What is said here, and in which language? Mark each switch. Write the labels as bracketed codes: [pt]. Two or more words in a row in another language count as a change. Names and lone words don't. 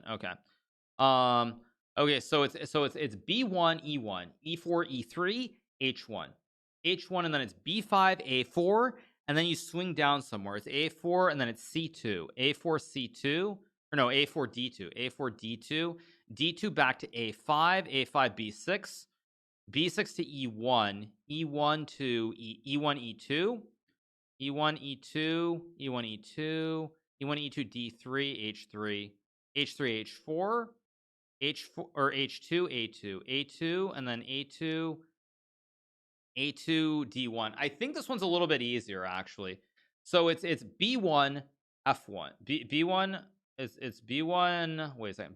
[en] Okay. Okay. So it's B1, E1, E4, E3, H1, H1, and then it's B5, A4, and then you swing down somewhere. It's A4, and then it's C2, A4, C2, or no, A4, D2, A4, D2, D2 back to A5, A5, B6, B6 to E1, E1 to E1, E2, E1, E2, E1, E2, E1, E2, D3, H3, H3, H4, H4 or H2, A2, A2, and then A2, A2, D1. I think this one's a little bit easier actually. So it's B1, F1. B1 is it's B1. Wait a second.